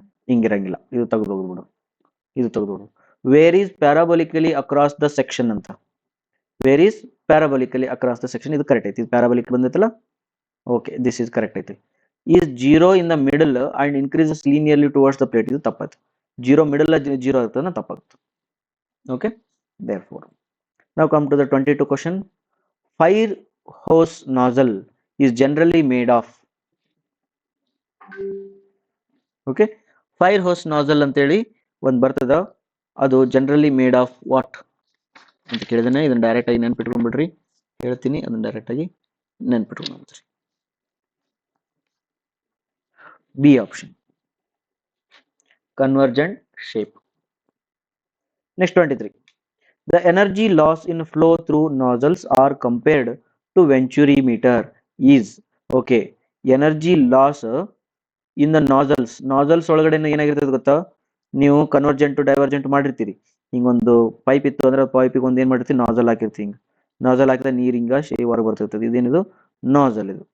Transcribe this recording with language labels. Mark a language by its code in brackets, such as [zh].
[kn] ಹಿಂಗಿರಂಗಿಲ್ಲ, ಇದು ತೆಗೆದೋಗ್ಬಿಡು, ಇದು ತೆಗೆದೋಗ್ಬಿಡು. [en] where is parabolically across the section [kn] ಅಂತ. [en] where is parabolically across the section, [kn] ಇದು ಕರೆಕ್ಟ್ ಐತಿ. ಇದು parabolic ಬಂದೈತಲ್ಲ, okay, [en] this is correct [kn] ಐತಿ. [en] is 0 in the middle and increases linearly towards the plate, [kn] ಇದು ತಪ್ಪಾಯ್ತು. 0 ಮಿಡಲ್ 0 ಆಗ್ತದೆ, ತಪ್ಪಾಗ್ತು. [en] Okay, therefore now come to the 22 question. Fire hose nozzle is generally made of. [kn] Okay, fire hose nozzle ಅಂತೇಳಿ ಒಂದು ಬರ್ತದ, ಅದು generally made of what ಅಂತ ಕೇಳಿದಾನೆ. ಇದನ್ನ direct ಆಗಿ ನೆನ್ಪಿಟ್ಕೊಂಡ್ಬಿಡ್ರಿ, ಹೇಳ್ತೀನಿ ಅದನ್ನ ಡೈರೆಕ್ಟ್ ಆಗಿ ನೆನ್ಪಿಟ್ಕೊಂಡ್ಬಿಡ್ರಿ. [en] B option, convergent shape. Next 23. The energy loss in flow through nozzles are compared to Venturi meter is. Okay, energy loss in the nozzles [kn] ಒಳಗಡೆ ಏನಾಗಿರ್ತದೆ ಗೊತ್ತಾ? ನೀವು ಕನ್ವರ್ಜೆಂಟ್ ಟು ಡೈವರ್ಜೆಂಟ್ ಮಾಡಿರ್ತೀರಿ. ಹಿಂಗೊಂದು ಪೈಪ್ ಇತ್ತು ಅಂದ್ರೆ ಪೈಪಿಗೆ ಒಂದು ಏನ್ ಮಾಡಿರ್ತೀವಿ, ನಾಜಲ್ ಹಾಕಿರ್ತೀವಿ. ಹಿಂಗ ನಾಜಲ್ ಹಾಕಿದ ನೀರ್ ಹಿಂಗ ಹೊರಗೆ ಬರ್ತಿರ್ತದೆ. ಇದೇನಿದು? ನಾಜಲ್.